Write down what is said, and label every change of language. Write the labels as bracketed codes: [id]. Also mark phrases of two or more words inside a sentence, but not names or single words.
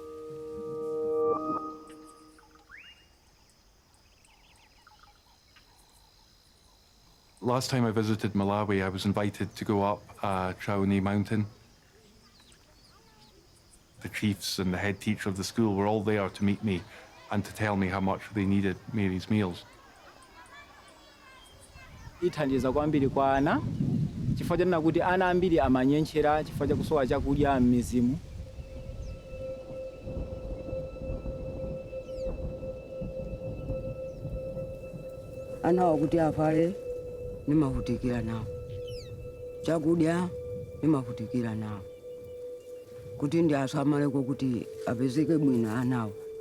[en] Last time I visited Malawi, I was invited to go up Trauni Mountain. The chiefs and the head teacher of the school were all there to meet me and to tell me how much they needed Mary's meals. [ny] Ithandiza kwambiri kwa ana chifukwa chanena kuti ana ambiri amanyenchera chifukwa cha kusowa chakudya m'mizimu. Ana wakuti avale nimavutikira nawo, chakudya nimavutikira nawo, kuti ndi asamaleko kuti apezeke bwino anawo.